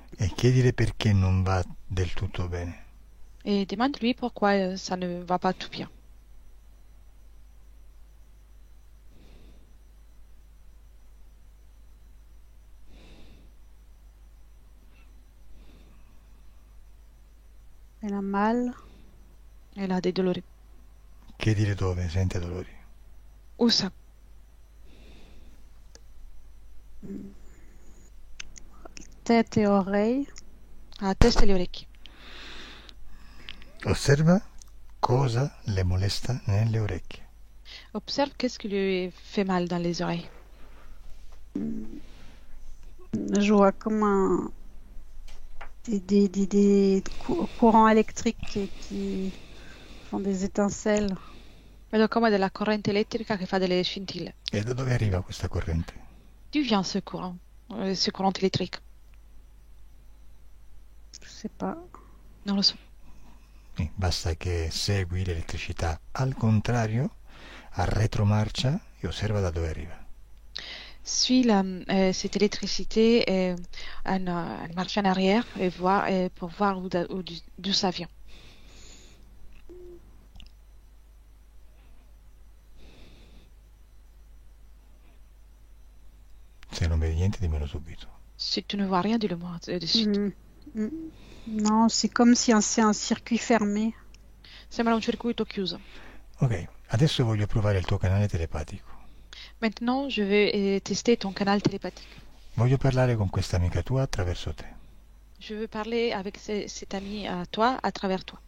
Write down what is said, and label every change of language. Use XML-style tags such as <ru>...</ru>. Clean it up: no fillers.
<it>e chiedile perché non va del tutto bene.</it> <fr>Et demande-lui pourquoi ça ne va pas tout bien. Elle a mal. Elle a des dolori.</fr> <it>Chiedile dove sente dolori.</it> <fr>Où ça? Tête et oreille.</fr> <it>À la testa e le orecchie. Osserva cosa le molesta nelle orecchie.</it> <fr>Observe qu'est-ce qui lui fait mal dans les oreilles. Je vois comme des courants électriques qui font des étincelles.</fr> <it>Vedo come della corrente elettrica che fa delle scintille. E da dove arriva questa corrente?</it> <fr>D'où vient ce courant électrique? Je sais pas.</fr> <it>Non lo so. Basta che segui l'elettricità al contrario, a retromarcia, e osserva da dove arriva.</it> <fr>Suis cette électricité une marche en arrière et voir pour voir d'où ça vient.</fr> <it>Se non vedi niente, dimmelo subito.</it> <fr>Si tu ne vois rien, dis-le-moi de suite. Non, c'est comme si c'est un circuit fermé.</fr> <it>Sembra un circuito chiuso. Ok, adesso voglio provare il tuo canale telepatico.</it> <fr>Maintenant, je vais tester ton canal télépathique.</fr> <it>Voglio parlare con questa amica tua attraverso te.</it> <fr>Je veux parler avec cet ami à toi à travers toi.</fr>